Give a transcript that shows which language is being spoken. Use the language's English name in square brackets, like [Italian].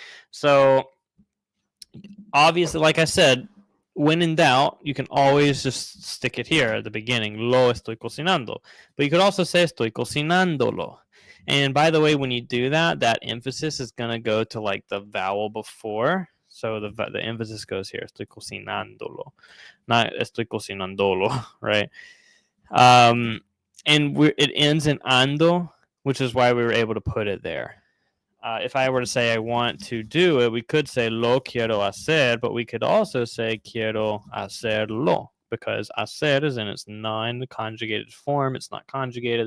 [English] So obviously, like I said, when in doubt, you can always just stick it here at the beginning. [Spanish] Lo estoy cocinando. [English] But you could also say [Spanish] estoy cocinándolo. [English] And by the way, when you do that, that emphasis is going to go to like the vowel before. So the emphasis goes here. [Spanish] Estoy cocinándolo. [English] Not [Spanish] estoy cocinándolo, [English] right? And it ends in ando, which is why we were able to put it there. If I were to say I want to do it, we could say [Spanish] lo quiero hacer, [English] but we could also say [Spanish] quiero hacerlo [English] because hacer is in its non-conjugated form. It's not conjugated.